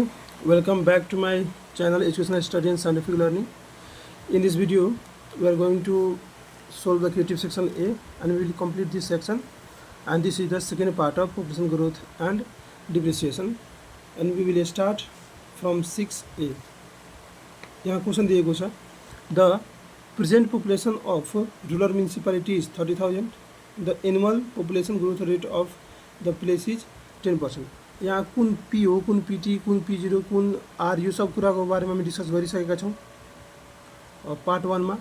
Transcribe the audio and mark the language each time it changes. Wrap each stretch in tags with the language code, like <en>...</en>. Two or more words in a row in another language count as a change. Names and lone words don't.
<en>Welcome back to my channel Educational Study and Scientific Learning. In this video, we are going to solve the creative section A and we will complete this section. And this is the second part of population growth and depreciation. And we will start from 6A.</en> <ne>यहाँ क्वेश्चन दिएको छ</ne> <en>the present population of rural municipality is 30,000 the annual population growth rate of the place is 10%.</en> <ne>यहाँ कुन पी हो, कुन पीटी, कुन पी0, कुन आर, यो सब कुराको बारेमा हामी डिस्कस गरिसकेका छौँ पार्ट 1 मा.</ne>